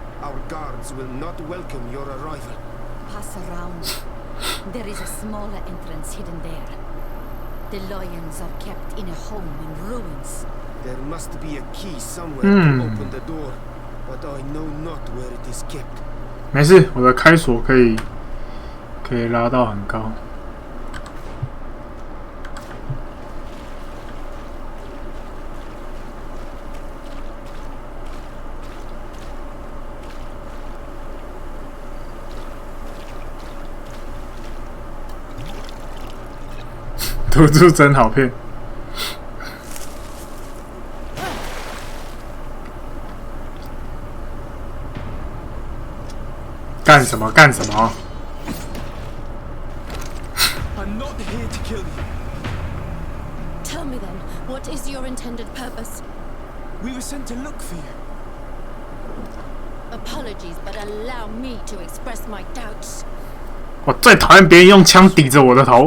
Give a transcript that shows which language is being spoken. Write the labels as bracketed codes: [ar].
[en] Our guards will not welcome your arrival. Pass around. There is a smaller entrance hidden there. The lions are kept in a home in ruins. There must be a key somewhere to open the door, but I know not where it is kept. [zh] 没事，我的开锁可以拉到很高。土著真好骗。干什么？干什么？ [en] I'm not here to kill you. Tell me then, what is your intended purpose? We were sent to look for you. Apologies, but allow me to express my doubts. [zh] 我最讨厌别人用枪抵着我的头。